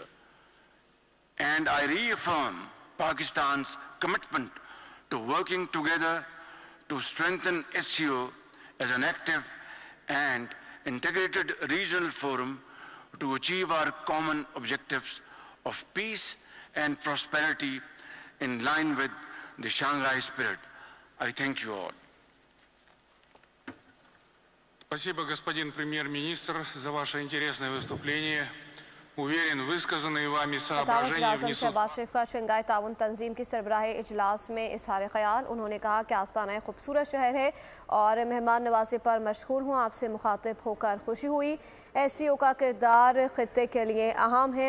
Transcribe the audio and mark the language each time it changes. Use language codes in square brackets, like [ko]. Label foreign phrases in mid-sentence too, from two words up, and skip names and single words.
[en] And I reaffirm Pakistan's commitment to working together to strengthen SCO as an active and integrated regional forum to achieve our common objectives of peace and prosperity in line with the Shanghai spirit. I thank you all. [ru] Спасибо, господин премьер-министр, за ваше интересное выступление. उवेरन वस्कज़ने वामी सोबराज़ [ur] شریف کا شنگھائی تعاون تنظیم کی سربراہی اجلاس میں اظہار خیال. انہوں نے کہا کہ آستانہ ایک خوبصورت شہر ہے اور مہمان نوازی پر مشہور ہوں. آپ سے مخاطب ہو کر خوشی ہوئی. SCO کا کردار خطے کے لیے اہم ہے.